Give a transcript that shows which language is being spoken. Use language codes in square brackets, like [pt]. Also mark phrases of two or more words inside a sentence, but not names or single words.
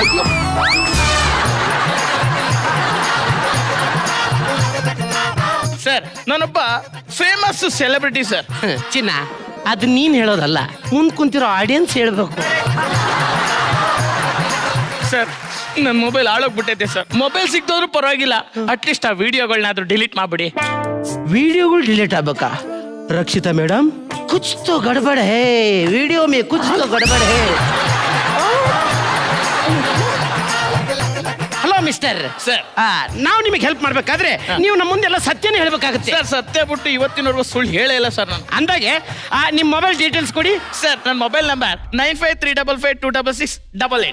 [kn] ಸರ್, ನಾನೊಬ್ಬ ಫೇಮಸ್ ಸೆಲೆಬ್ರಿಟಿ ಸರ್. ಚಿನ್ನ, ಅದು ನೀನ್ ಹೇಳೋದಲ್ಲ, ಮುಂದ್ ಕುಂತಿರೋ ಆಡಿಯನ್ಸ್ ಹೇಳ್ಬೇಕು. ಸರ್, ನನ್ನ ಮೊಬೈಲ್ ಹಾಳೋಗ್ಬಿಟ್ಟೈತೆ ಸರ್. ಮೊಬೈಲ್ ಸಿಕ್ತೋದ್ರು ಪರವಾಗಿಲ್ಲ, ಅಟ್ಲೀಸ್ಟ್ ಆ ವಿಡಿಯೋಗಳನ್ನಾದ್ರೂ ಡಿಲೀಟ್ ಮಾಡ್ಬಿಡಿ. ವಿಡಿಯೋಗಳು ಡಿಲೀಟ್ ಆಗ್ಬೇಕಾ? [hi] रक्षिता मैडम कुछ तो गड़बड़ है, वीडियो में कुछ तो गड़बड़ है. [en] hello mister [kn] ಸರ್, ನಾವು ನಿಮಗೆ ಹೆಲ್ಪ್ ಮಾಡ್ಬೇಕಾದ್ರೆ ನೀವು ನಮ್ಮ ಮುಂದೆಲ್ಲ ಸತ್ಯನೇ ಹೇಳ್ಬೇಕಾಗುತ್ತೆ ಸರ್. ಸತ್ಯ ಬಿಟ್ಟು ಇವತ್ತಿನವರೆಗೂ ಸುಳ್ಳು ಹೇಳೇ ಇಲ್ಲ ಸರ್ ನಾನು. ಅಂದಾಗೆ ನಿಮ್ಮ ಮೊಬೈಲ್ ಡೀಟೇಲ್ಸ್ ಕೊಡಿ ಸರ್. ನನ್ನ ಮೊಬೈಲ್ ನಂಬರ್ 9535526688.